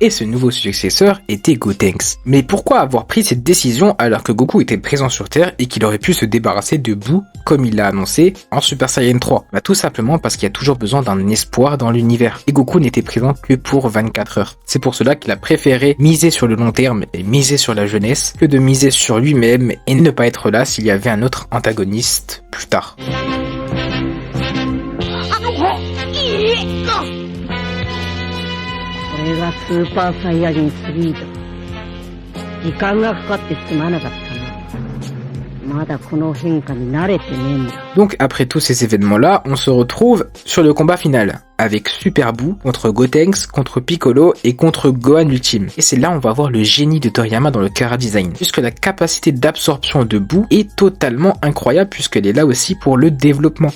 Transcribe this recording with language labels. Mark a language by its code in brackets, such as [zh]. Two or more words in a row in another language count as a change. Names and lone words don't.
[fr] Et ce nouveau successeur était Gotenks. Mais pourquoi avoir pris cette décision alors que Goku était présent sur Terre et qu'il aurait pu se débarrasser de Boo comme il l'a annoncé en Super Saiyan 3? Bah tout simplement parce qu'il y a toujours besoin d'un espoir dans l'univers. Et Goku n'était présent que pour 24 heures. C'est pour cela qu'il a préféré miser sur le long terme et miser sur la jeunesse que de miser sur lui-même et ne pas être là s'il y avait un autre antagoniste plus tard. [ja] これがスーパーサイヤ人3だ。時間がかかってすまなかったな。まだこの変化に慣れてねえんだ。 [fr] Donc après tous ces événements-là, on se retrouve sur le combat final, avec Super Boo contre Gotenks, contre Piccolo et contre Gohan Ultime. Et c'est là on va voir le génie de Toriyama dans le Chara Design, puisque la capacité d'absorption de Boo est totalement incroyable, puisqu'elle est là aussi pour le développement.